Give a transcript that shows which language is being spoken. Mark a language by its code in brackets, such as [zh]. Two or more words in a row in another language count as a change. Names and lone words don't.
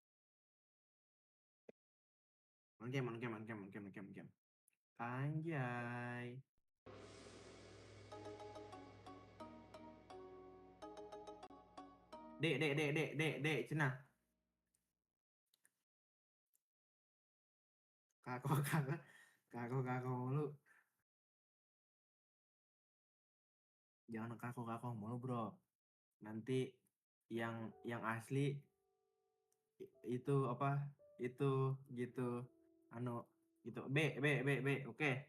[id] Mangkem, mangkem, mangkem, mangkem, mangkem, mangkem. Anjay. D, cenah. Kako, kako, kako mulu. Jangan kako mulu, bro. Nanti yang asli itu apa? Itu gitu. Anu gitu. B. Oke.